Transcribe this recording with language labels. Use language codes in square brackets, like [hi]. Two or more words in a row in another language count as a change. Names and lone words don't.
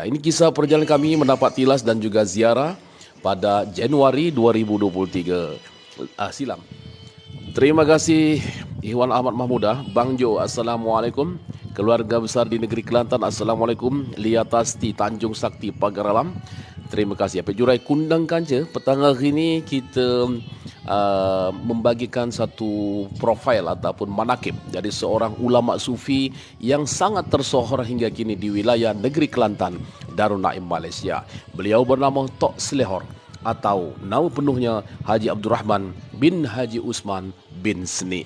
[id] Ini kisah perjalanan kami mendapat tilas dan juga ziarah pada Januari 2023 silam. Terima kasih Ikhwan Ahmad Mahmudah, Bang Jo, Assalamualaikum. Keluarga besar di negeri Kelantan, Assalamualaikum. Lia Tasti, Tanjung Sakti, Pagar Alam. Terima kasih. [pse] Apa jurai kundang kanca, [id] petang hari ini kita membagikan satu profil ataupun manakib dari seorang ulama sufi yang sangat tersohor hingga kini di wilayah negeri Kelantan, Darul Naim, Malaysia. Beliau bernama Tok Selehor atau nama penuhnya Haji Abdul Rahman bin Haji Usman bin Seni.